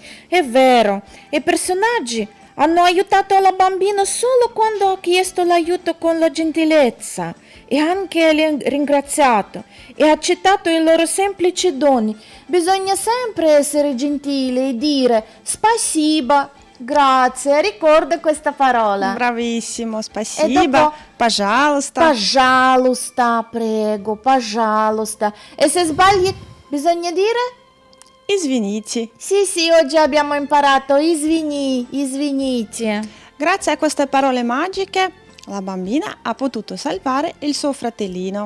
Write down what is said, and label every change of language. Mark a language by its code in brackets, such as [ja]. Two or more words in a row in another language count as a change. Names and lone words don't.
[it] È vero, i personaggi hanno aiutato la bambina solo quando ha chiesto l'aiuto con la gentilezza e anche ringraziato e accettato i loro semplici doni. Bisogna sempre essere gentili e dire spasiba, grazie, ricorda questa parola. Bravissimo, E spasiba, dopo, pожалуйста. pожалуйста, prego, pожалуйста. E se sbagli bisogna dire? Извините. Sì, oggi abbiamo imparato извините. Grazie a queste parole magiche, la bambina ha potuto salvare il suo fratellino.